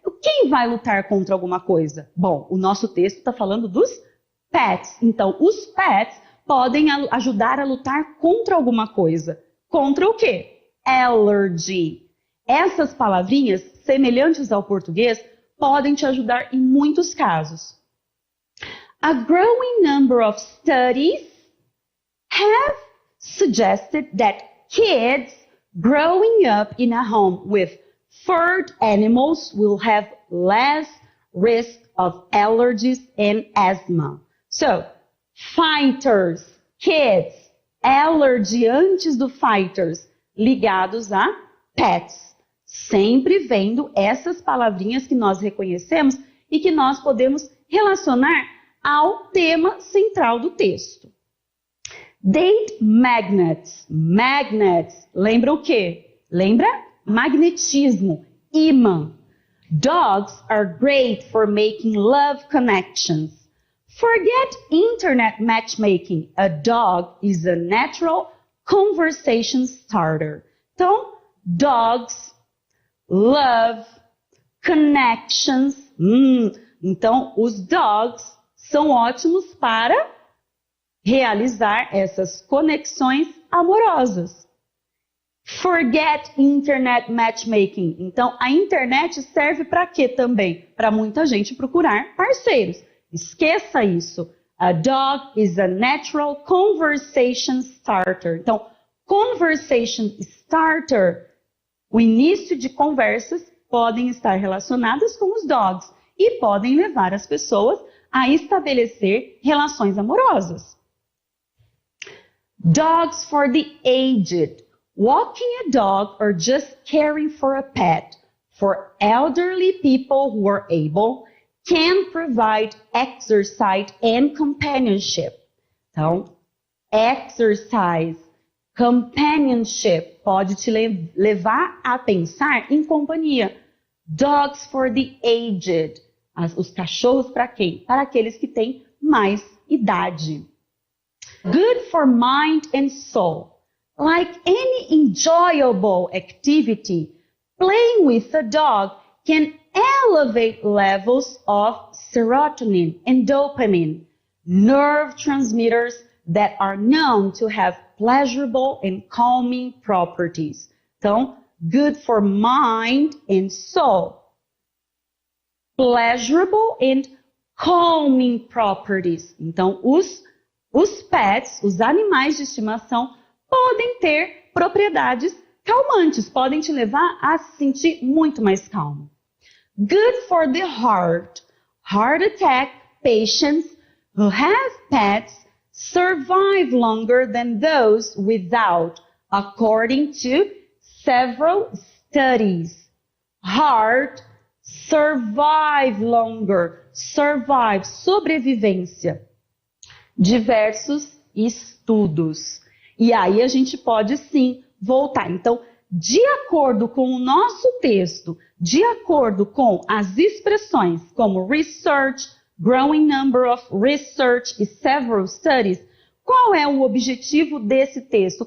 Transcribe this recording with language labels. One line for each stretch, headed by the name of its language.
Portuguese: Quem vai lutar contra alguma coisa? Bom, o nosso texto está falando dos pets. Então, os pets podem ajudar a lutar contra alguma coisa. Contra o quê? Allergy. Essas palavrinhas, semelhantes ao português, podem te ajudar em muitos casos.
English: A growing number of studies have suggested that kids growing up in a home with furred animals will have less risk of allergies and asthma. So, fighters, kids, allergy
Portuguese: antes do
English: fighters,
Portuguese: ligados a
English: pets.
Portuguese: Sempre vendo essas palavrinhas que nós reconhecemos e que nós podemos relacionar ao tema central do texto.
English: Date magnets. Magnets,
Portuguese: lembra o quê? Lembra? Magnetismo, imã.
English: Dogs are great for making love connections. Forget internet matchmaking. A dog is a natural conversation starter. Então, dogs, love, connections.
Portuguese: Então, os dogs são ótimos para realizar essas conexões amorosas.
English: Forget internet matchmaking.
Portuguese: Então, a internet serve para quê também? Para muita gente procurar parceiros. Esqueça isso.
English: A dog is a natural conversation starter.
Portuguese: Então,
English: conversation starter,
Portuguese: o início de conversas podem estar relacionadas com os dogs e podem levar as pessoas a estabelecer relações amorosas.
English: Dogs for the aged. Walking a dog or just caring for a pet for elderly people who are able can provide exercise and companionship.
Portuguese: Então, exercise, companionship pode te levar a pensar em companhia.
English: Dogs for the aged.
Portuguese: Os cachorros para quem? Para aqueles que têm mais idade.
English: Good for mind and soul. Like any enjoyable activity, playing with a dog can elevate levels of serotonin and dopamine, nerve transmitters that are known to have pleasurable and calming properties. Então, good for mind and soul. Pleasurable and calming properties.
Portuguese: Então, os pets, os animais de estimação, podem ter propriedades calmantes, podem te levar a se sentir muito mais calmo.
English: Good for the heart. Heart attack patients who have pets survive longer than those without, according to several studies. Heart, survive longer.
Portuguese: Survive, sobrevivência. Diversos estudos. E aí a gente pode sim voltar. Então, de acordo com o nosso texto, de acordo com as expressões como research,
English: growing number of research
Portuguese: e
English: several studies,
Portuguese: qual é o objetivo desse texto?